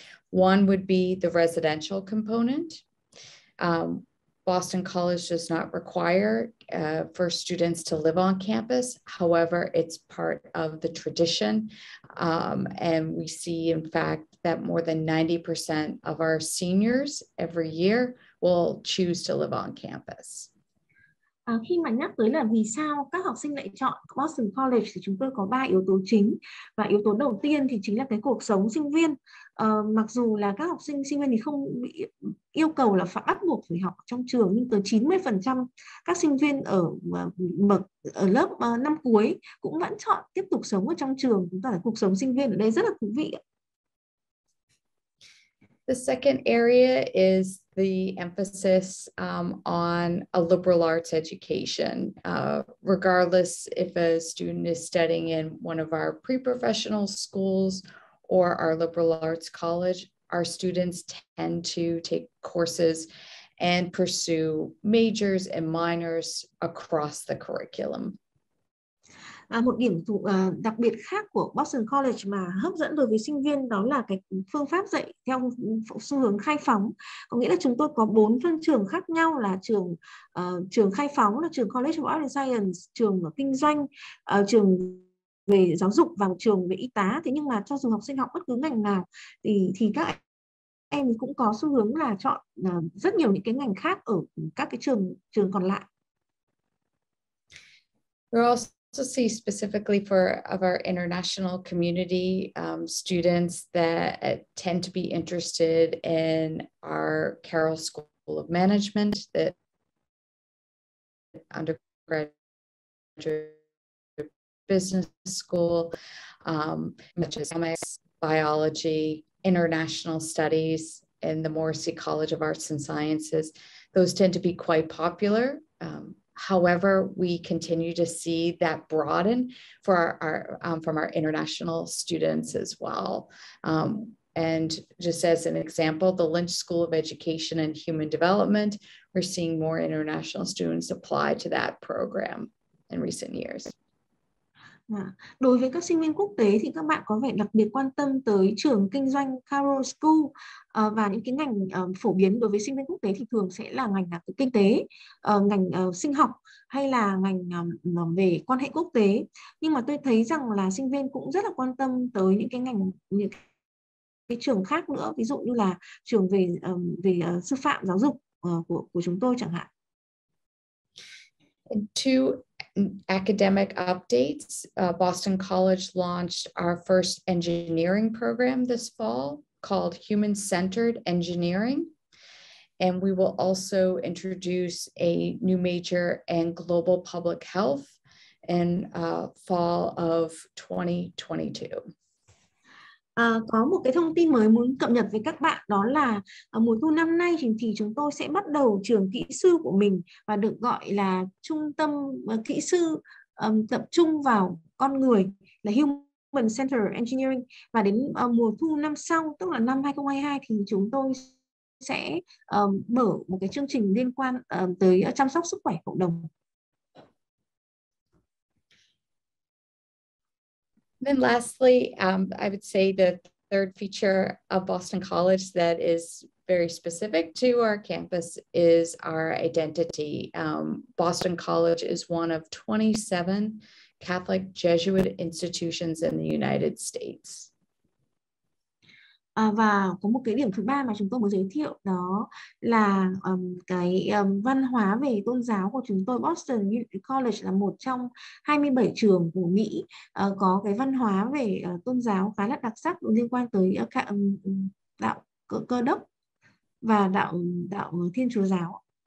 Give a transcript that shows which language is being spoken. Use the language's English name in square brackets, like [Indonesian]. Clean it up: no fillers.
[English] One would be the residential component. Boston College does not require for students to live on campus. However, it's part of the tradition. And we see, in fact, that more than 90% of our seniors every year will choose to live on campus. [Vietnamese] Khi mà nhắc tới là vì sao các học sinh lại chọn Boston College thì chúng tôi có 3 yếu tố chính, và yếu tố đầu tiên thì chính là cái cuộc sống sinh viên. Mặc dù là các học sinh viên thì không bị yêu cầu là phải bắt buộc phải học trong trường, nhưng tới 90% các sinh viên ở lớp năm cuối cũng vẫn chọn tiếp tục sống ở trong trường. Chúng ta là cuộc sống sinh viên ở đây rất là thú vị. [English] The second area is the emphasis on a liberal arts education. Regardless if a student is studying in one of our pre-professional schools or our liberal arts college, our students tend to take courses and pursue majors and minors across the curriculum. [Vietnamese] Một điểm đặc biệt khác của Boston College mà hấp dẫn đối với sinh viên đó là cái phương pháp dạy theo xu hướng khai phóng. Có nghĩa là chúng tôi có 4 phân trường khác nhau, là trường khai phóng, là trường College of Arts and Science, trường kinh doanh, trường về giáo dục và trường về y tá. Thế nhưng mà cho dù học sinh học bất cứ ngành nào thì các em cũng có xu hướng là chọn rất nhiều những cái ngành khác ở các cái trường còn lại. [English] We're also see specifically for our international community students that tend to be interested in our Carroll School of Management, the undergraduate business school, economics, biology, international studies, and the Morrissey College of Arts and Sciences. Those tend to be quite popular. However, we continue to see that broaden for from our international students as well. And just as an example, the Lynch School of Education and Human Development, we're seeing more international students apply to that program in recent years. [Vietnamese] Đối với các sinh viên quốc tế thì các bạn có vẻ đặc biệt quan tâm tới trường kinh doanh Carroll School, và những cái ngành phổ biến đối với sinh viên quốc tế thì thường sẽ là ngành kinh tế, ngành sinh học hay là ngành về quan hệ quốc tế. Nhưng mà tôi thấy rằng là sinh viên cũng rất là quan tâm tới những cái ngành, những cái trường khác nữa, ví dụ như là trường về sư phạm giáo dục của chúng tôi chẳng hạn. [English] And two academic updates. Boston College launched our first engineering program this fall called Human-Centered Engineering. And we will also introduce a new major in global public health in fall of 2022. [Vietnamese] Có một cái thông tin mới muốn cập nhật với các bạn, đó là mùa thu năm nay thì chúng tôi sẽ bắt đầu trường kỹ sư của mình và được gọi là trung tâm kỹ sư tập trung vào con người, là Human Centered Engineering. Và đến mùa thu năm sau, tức là năm 2022 thì chúng tôi sẽ mở một cái chương trình liên quan tới chăm sóc sức khỏe cộng đồng. [English] Then lastly, I would say the third feature of Boston College that is very specific to our campus is our identity. Boston College is one of 27 Catholic Jesuit institutions in the United States. [Vietnamese] Và có một cái điểm thứ ba mà chúng tôi muốn giới thiệu, đó là cái văn hóa về tôn giáo của chúng tôi. Boston College là một trong 27 trường của Mỹ có cái văn hóa về tôn giáo khá là đặc sắc liên quan tới đạo Cơ đốc và đạo Thiên Chúa giáo.